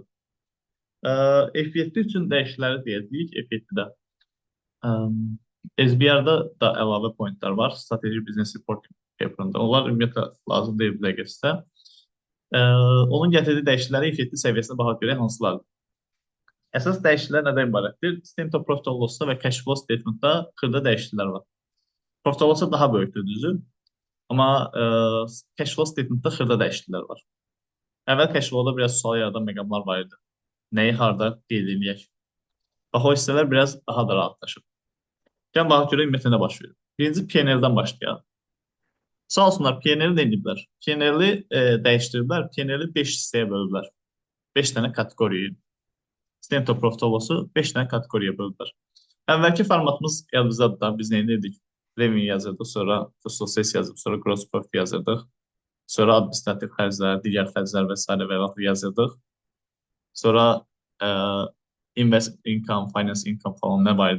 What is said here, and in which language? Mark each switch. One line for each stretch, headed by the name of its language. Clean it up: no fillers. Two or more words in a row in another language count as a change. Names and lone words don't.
Azerbaijani: F7 üçün dəyişiklikləri deyəcəyik. F7-də SBR-da da əlavə pointlər var. Strateji
English: Business Reporting
Azerbaijani: paper'ında. Onlar ümumiyyətlə lazım deyil bir dəqiqə sizə. Onun gətirdiyi dəyişiklikləri F7 səviyyəsinə baxaq görək hansılardır. Əsas dəyişikliklər nədən ibarətdir?
English: Statement of Profit and Loss-
Azerbaijani: da və
English: Cash Flow Statement-
Azerbaijani: da xırda dəyişikliklər var.
English: Profit and Loss-
Azerbaijani: da daha böyükdür, düzü. Amma
English: Cash Flow Statement-
Azerbaijani: da xırda dəyişikliklər var. Əvvəl
English: Cash Flow-
Azerbaijani: da biraz sual yaradan məqamlar var idi. Nəyi harada qeyd edək? Bax, o hissələr biraz daha da rahatlaşır. Gəlin baxaq görək ümumiyyətlə nə baş verir. Birinci P&L-dən başlayaq. Sağ olsunlar, P&L-i nə ediblər? P&L-i dəyişdiriblər, P&L-i 5 hissəyə bölüblər. 5 dənə kateqoriya.
English: Statement of Profit and Loss-
Azerbaijani: u 5 dənə kateqoriya bölüblər. Əvvəlki formatımız yadınızdadır da, biz nə edirdik? Revenue yazırdıq, sonra
English: Cost of Sales
Azerbaijani: yazırdıq, sonra
English: Gross Profit
Azerbaijani: yazırdıq, sonra administrativ xərclər, digər xərclər və s. və yazırdıq. Sonra
English: Invest Income, Finance Income
Azerbaijani: falan nə var idi?